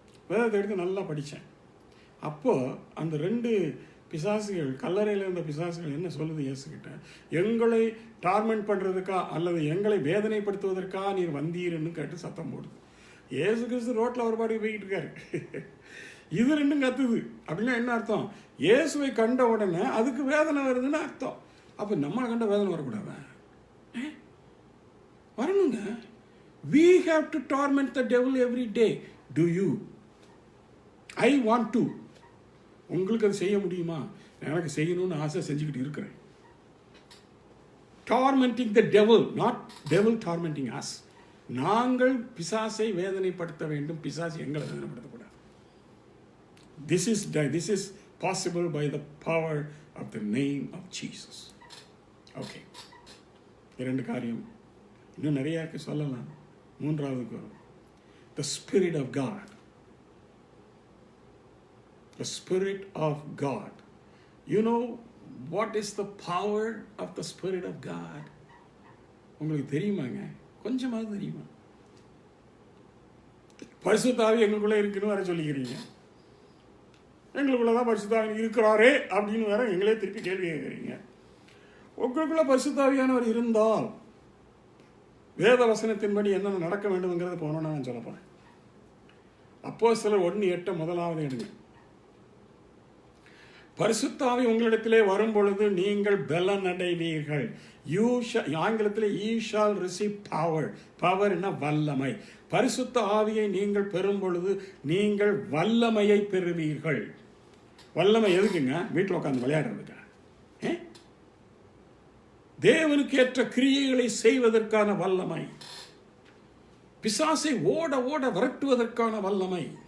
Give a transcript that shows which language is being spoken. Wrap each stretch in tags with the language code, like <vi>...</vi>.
<ta>வேதத்தை எடுத்து நல்லா படித்தேன். அப்போது அந்த 2 பிசாசுகள், கல்லறையில் இருந்த பிசாசுகள் என்ன சொல்லுது இயேசுகிட்ட, எங்களை டார்மெண்ட் பண்ணுறதுக்கா அல்லது எங்களை வேதனைப்படுத்துவதற்கா நீர் வந்தீர்னு கேட்டு சத்தம் போடுது. இயேசு கிறிஸ்து ரோட்டில் ஒரு பாடி போய்கிட்டு இருக்காரு, இது 2 கத்துது. அப்படின்னா என்ன அர்த்தம்? இயேசுவை கண்ட உடனே அதுக்கு வேதனை வருதுன்னு அர்த்தம். அப்போ நம்மளை கண்ட வேதனை வரக்கூடாதா? வரணுங்க.</ta> <en>We have to torment the devil every day. Do you? I want to.</en> <ta>உங்களுக்கு அது செய்ய முடியுமா? எனக்கு செய்யணும்னு ஆசை, செஞ்சுக்கிட்டு இருக்கிறேன்.</ta> <en>Tormenting the devil, not devil tormenting us.</en> <ta>நாங்கள் பிசாசை வேதனைப்படுத்த வேண்டும், பிசாசு எங்களை வேதனைப்படுத்தக்கூடாது.</ta> <en>This is possible by the power of the name of Jesus. Okay.</en> <ta>2 காரியம், இன்னும் நிறைய இருக்கு சொல்லலாம். 3வது வரும்,</ta> <en>the Spirit of God. The Spirit of God. You know what is the power of the Spirit of God?</en> <ta>உங்களுக்கு தெரியுமாங்க? கொஞ்சமாவது தெரியுமா? பரிசுத்த ஆவி எங்களுக்குள்ளே இருக்குன்னு வேற சொல்லிக்கிறீங்க. எங்களுக்குள்ளதான் பரிசுத்த ஆவி இருக்கிறாரே அப்படின்னு வேற எங்களே திருப்பி கேள்வி கேட்குறீங்க. உங்களுக்குள்ள பரிசுத்த ஆவியானவர் இருந்தால் வேத வசனத்தின்படி என்னென்ன நடக்க வேண்டும்ங்கிறத போனோம்னா நான் சொல்ல போறேன். அப்போஸ்தலர் 1:8 முதலாவது எடுங்க. பரிசுத்த ஆவி உங்களிடத்திலே வரும் பொழுது நீங்கள் பலன் அடைவீர்கள். ஆங்கிலத்தில்</ta> <en>you shall receive power.</en> <ta>பவர்னா வல்லமை. பரிசுத்த ஆவியை நீங்கள் பெறும் பொழுது நீங்கள் வல்லமையை பெறுவீர்கள். வல்லமை எதுக்குங்க? வீட்டில் உட்காந்து விளையாடுறதுக்கா? தேவனுக்கு ஏற்ற கிரியைகளை செய்வதற்கான வல்லமை, பிசாசை ஓட ஓட விரட்டுவதற்கான வல்லமை,</ta>